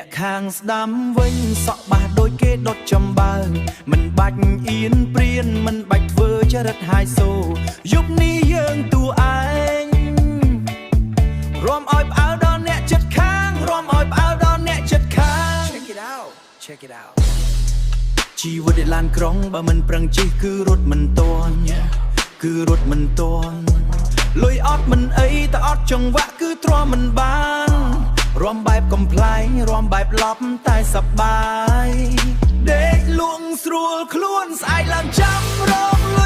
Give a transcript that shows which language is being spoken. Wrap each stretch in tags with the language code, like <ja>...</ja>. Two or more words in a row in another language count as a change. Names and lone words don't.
<km>ខាងស្ដាំវិញសក់បាសដូចគេដុតចំបើងមិនបាច់អៀនព្រានមិនបាច់ធ្វើចរិតហាយសូយុគនេះយើងតួឯងរំឲ្យផ្អើលដល់អ្នកចិត្តខាងរំឲ្យផ្អើលដល់អ្នកចិត្តខាង</km> <en>Check it out</en> <km>ជីវិតដែលឡានក្រុងបើមិនប្រឹងជិះគឺរត់មិនទាន់គឺរត់មិនទាន់លុយអត់មិនអីតែអត់ចង្វាក់គឺទ្រាំមិនបានរំបែបកំ pl ែងរំបែបឡប់តែសប្បាយដេកលួងស្រួលខ្លួនស្អែកឡើងចាំរង</km>